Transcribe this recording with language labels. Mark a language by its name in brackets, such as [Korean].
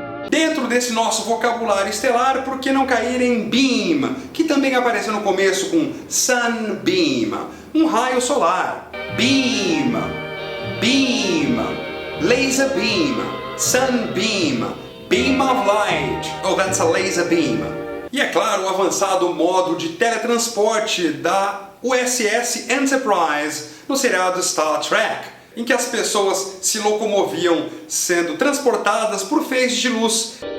[Portuguese] Dentro desse nosso vocabulário estelar, por que não cair em beam, que também apareceu no começo com sunbeam, um raio solar. [English] Beam, beam, laser beam, sunbeam, beam of light. Oh, that's a laser beam. [Portuguese] E é claro, o avançado modo de teletransporte da USS Enterprise no seriado Star Trek, em que as pessoas se locomoviam sendo transportadas por feixes de luz.